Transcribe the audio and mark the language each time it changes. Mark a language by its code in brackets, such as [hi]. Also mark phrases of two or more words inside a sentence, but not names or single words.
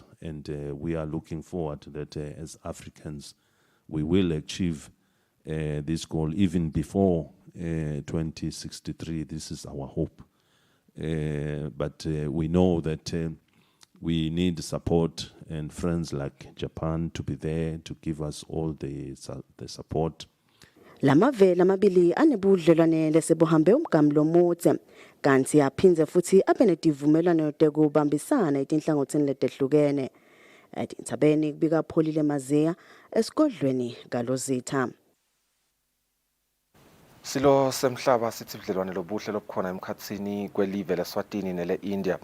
[en] And we are looking forward that as Africans, we will achieve this goal even before 2063. This is our hope. But we know that we need support and friends like Japan to be there to give us all the support. [ss] Lamave lamabili anebudlelwane lesebuhambe umgamo lomutse kanti aphindze futhi abenedivumelwano tekubambisana etinhlangothini letehlukene. Etintsabeni kubika Pholile Maziya esigodlweni kaLozitha. Silo semhlaba sithi budlelwane lobuhle lobukhona emkhatsini kwelive leSwatini nele India.